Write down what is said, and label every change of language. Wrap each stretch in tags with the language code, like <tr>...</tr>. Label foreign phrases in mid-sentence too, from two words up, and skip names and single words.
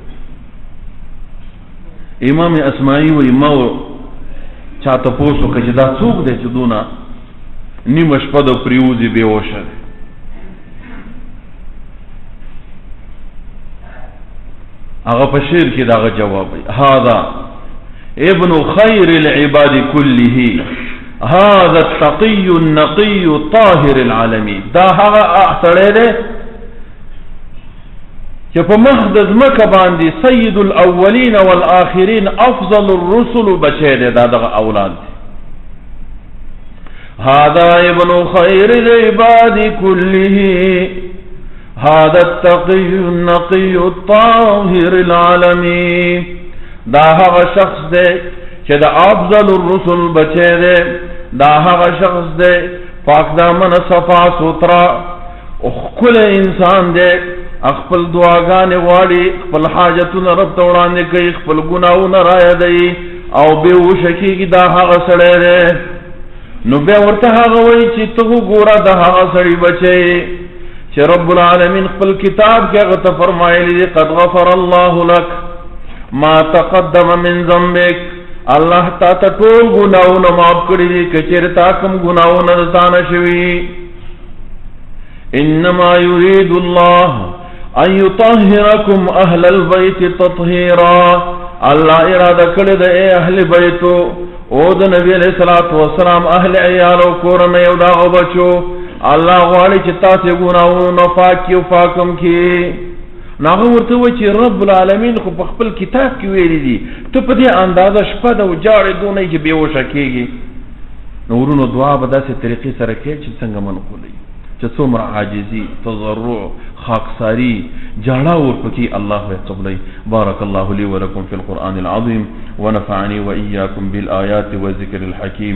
<ps>امام اسماعي وایي ما چا تپوس وکړه چې دا څوک دی چې دونه نیمه شپه د پرېوځي بېهوشه دی. هغه په شعر کې دغه جواب وایي</ps> <ar>هذا ابن خیر العباد كله هذا التقي النقي الطاهر العالمي.</ar> <ps>دا هغه سړی دی چې په مخ د ځمکه باندې</ps> <ar>سید الاولین والآخرین افضل الرسل</ar> <ps>بچی دی، دا دغه اولاد دی.</ps> <ar>هذا ابن خیر العباد كله هذا التقي النقي الطاهر العالمي.</ar> <ps>دا هغه شخص دی چې د</ps> <ar>افضل الرسل</ar> <ps>بچی دی، دا هغه شخص دی پاک دامن صفا سترا او ښکلی انسان دی، خپل دعاګانې غواړي، خپل حاجتونه رب ته وړاندې کوي، خپل ګناهونه را یادوي او بېهوشه کېږي. دا هغه سړی دی. نو بیا ورته هغه وایي چې ته وګوره د هغه سړي بچی چې</ps> <ar>رب العالمین</ar> <ps>خپل کتاب کې هغه ته فرمایلی دی</ps> <ar>قد غفر الله لك ما تقدم من ذنبك.</ar> <ps>الله تا ته ټول ګناهونه معاف کړي دي که چېرې تا کوم ګناهونه د تا نه شوي.</ps> <ar>انما يريد الله ان يطهركم اهل البيت تطهيرا.</ar> <ps>الله اراده کړې ده اے اهل بیتو او د نبی</ps> <ar>علیہ الصلوۃ والسلام</ar> <ps>اهل عیال او کورنۍ او دغه بچو، الله غواړي چې تاسو ګناهونه پاکي او پاکم کړي. هغه ورته وایي چې</ps> <ar>رب العالمین</ar> <ps>خو په خپل کتاب کې ویلي دي، ته په دې اندازه شپه ده او جاړې دونه چې بېهوشه کېږي. نو ورونو دعا به داسې طریقې سره کوي چې څنګه منقولوي، چې څومره عاجزي، تضرع، خاکساري، جاړه ورپکې الله به قبلوي.</ps> <ar>بارك الله لي ولكم في القرآن العظيم ونفعني وإياكم بالآيات والذكر الحكيم.</ar>